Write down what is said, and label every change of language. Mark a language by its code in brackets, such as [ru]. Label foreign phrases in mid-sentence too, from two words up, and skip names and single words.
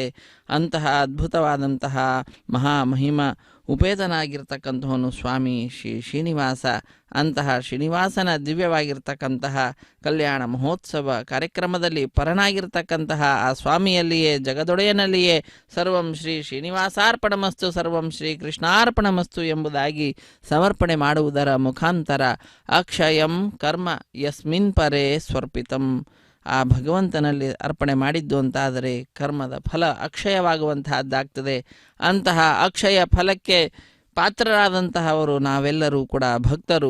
[kn] ಅಂತಹ ಅದ್ಭುತವಾದಂತಹ ಮಹಾಮಹಿಮ ಉಪೇತನಾಗಿರ್ತಕ್ಕಂಥವನು ಸ್ವಾಮಿ ಶ್ರೀನಿವಾಸ. ಅಂತಹ ಶ್ರೀನಿವಾಸನ ದಿವ್ಯವಾಗಿರ್ತಕ್ಕಂತಹ ಕಲ್ಯಾಣ ಮಹೋತ್ಸವ ಕಾರ್ಯಕ್ರಮದಲ್ಲಿ ಪರನಾಗಿರ್ತಕ್ಕಂತಹ ಆ ಸ್ವಾಮಿಯಲ್ಲಿಯೇ ಜಗದೊಡೆಯನಲ್ಲಿಯೇ [sa] ಸರ್ವಂ ಶ್ರೀ ಶ್ರೀನಿವಾಸಾರ್ಪಣಮಸ್ತು ಸರ್ವಂ ಶ್ರೀ ಕೃಷ್ಣಾರ್ಪಣಮಸ್ತು [kn] ಎಂಬುದಾಗಿ ಸಮರ್ಪಣೆ ಮಾಡುವುದರ ಮುಖಾಂತರ [sa] ಅಕ್ಷಯಂ ಕರ್ಮ ಯಸ್ಮಿನ್ ಪರೇ ಸ್ವರ್ಪಿತಂ, [kn] ಆ ಭಗವಂತನಲ್ಲಿ ಅರ್ಪಣೆ ಮಾಡಿದ್ದು ಅಂತಾದರೆ ಕರ್ಮದ ಫಲ ಅಕ್ಷಯವಾಗುವಂತಹದ್ದಾಗ್ತದೆ. ಅಂತಹ ಅಕ್ಷಯ ಫಲಕ್ಕೆ ಪಾತ್ರರಾದಂತಹವರು ನಾವೆಲ್ಲರೂ ಕೂಡ ಭಕ್ತರು.